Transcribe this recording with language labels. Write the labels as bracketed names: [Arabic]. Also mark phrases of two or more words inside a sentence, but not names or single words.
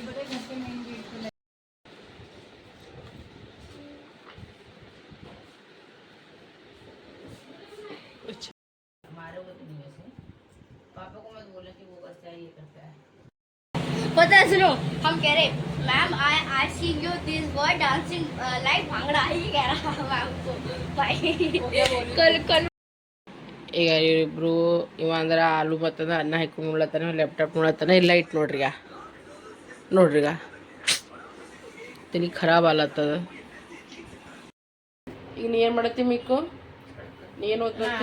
[Hindi] पता है, सुनो हम कह रहे मैम [English] I see you this boy dancing like [Hindi] भांगड़ा ही कह रहा मैम को भाई. कल [Kannada] ಈಗ ಇವರಿಬ್ರು ಇವ ಅಂದ್ರೆ ಆಲೂ ಬತ್ತದ ಅನ್ನ ಹಾಕೊಂಡು ಉಳ್ಳತ್ತಾನ, ಲ್ಯಾಪ್ಟಾಪ್ ನೋಡತ್ತಾನ. ಇಲ್ಲ ಇಟ್ಟು ನೋಡ್ರಿಗ ನೋಡ್ರಿಗ ತಲೆ ಖರಾಬ್ ಆಲತ್ತದ. ಈಗ ನೀ ಏನು ಮಾಡತ್ತಿ ಮಿಕ್ಕು? ನೀ ಏನು ಓದ್ಲತ್ತಿ?